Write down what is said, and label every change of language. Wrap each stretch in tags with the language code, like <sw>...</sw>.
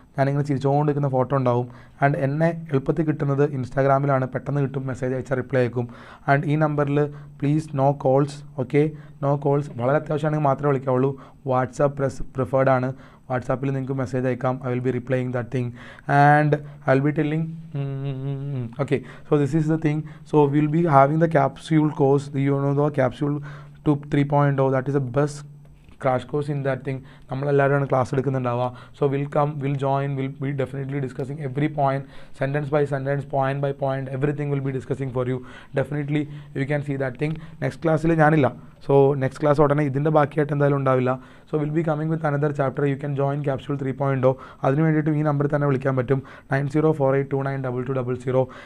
<ml>ഞാനിങ്ങനെ ചിരിച്ചുകൊണ്ടിരിക്കുന്ന ഫോട്ടോ ഉണ്ടാവും. ആൻഡ് എന്നെ എളുപ്പത്തിൽ കിട്ടുന്നത് ഇൻസ്റ്റാഗ്രാമിലാണ്. പെട്ടെന്ന് കിട്ടും. മെസ്സേജ് അയച്ചാൽ റിപ്ലൈ അയക്കും. ആൻഡ് ഈ നമ്പറിൽ</ml> <en>Please no calls. Okay, no calls.</en> <ml>വളരെ അത്യാവശ്യമാണെങ്കിൽ മാത്രമേ വിളിക്കാവുള്ളൂ. വാട്സാപ്പ് പ്രിഫേർഡ് ആണ്. വാട്സാപ്പിൽ നിങ്ങൾക്ക് മെസ്സേജ് അയക്കാം.</ml> <en>I will be replying that thing and I will be telling. Okay, so this is the thing. So will be having the capsule course. You know the capsule 3.0. That is a best crash course in that thing.</en> <ml>നമ്മളെല്ലാവരും class എടുക്കുന്നുണ്ടാവുക.</ml> <en>So will join, will be definitely discussing every point, sentence by sentence, point by point, everything will be discussing for you. Definitely you can see that thing.</en> <ml>Next ക്ലാസ്സിൽ ഞാനില്ല. So next class ഉടനെ ഇതിൻ്റെ ബാക്കിയായിട്ട് എന്തായാലും ഉണ്ടാവില്ല.</ml> <en>So will be coming with another chapter. You can join capsule 3.0.</en> <ml>അതിന് വേണ്ടിയിട്ട് ഈ number തന്നെ വിളിക്കാൻ പറ്റും,</ml> <en>9048292200.</en>